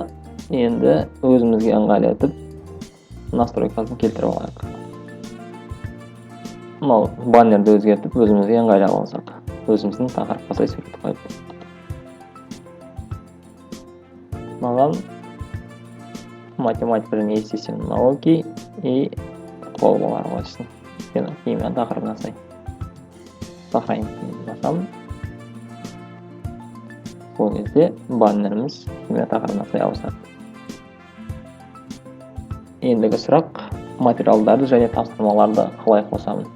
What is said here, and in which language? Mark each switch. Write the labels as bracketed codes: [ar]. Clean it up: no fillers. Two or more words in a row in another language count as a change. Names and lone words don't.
[kk] Енді өзімізге ыңғайлы етіп настройкасын келтіріп алайық. Мынау баннерді өзгертіп өзімізге ыңғайлы алсақ, өзіміздің тақырыпқа сай сурет қойып. Маған математика және [ru] естественные науки [kk] и қолбалар қойсын. Химия тақырыбына сай. Сохранить басамын. Бұл кезде баннеріміз химия тақырыбына сай ауысады. Ендігі сұрақ материалдарды және тапсырмаларды қалай қосамын.